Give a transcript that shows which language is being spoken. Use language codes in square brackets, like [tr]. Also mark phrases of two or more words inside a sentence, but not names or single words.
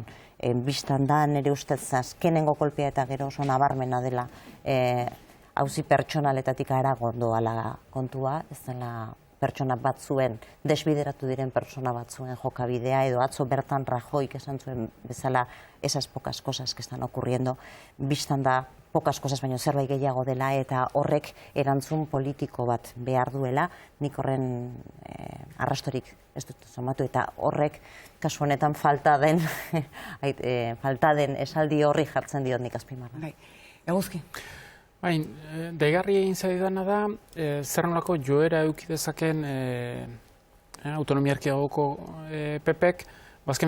[eu] Bistan da, nire ustez azkenengo kolpea eta gero oso nabarmena dela auzi pertsonaletatik harago doala kontua, ez dela pertsona batzuen, desbideratu diren pertsona batzuen jokabidea, edo atzo bertan Rajoyk esan zuen bezala [es] esas pocas cosas que están ocurriendo, [eu] bistan da [es] pocas cosas [eu] baino zerbait gehiago dela eta horrek erantzun politiko bat behar duela, nik horren arrastorik ez dut somatu eta horrek kasu honetan falta den esaldi horri jartzen diot nik azpimarra. Eguzki. Bain, deigarri egin zaidana da, zer nolako joera eduki dezaken autonomia erkidegoko PPek, bazken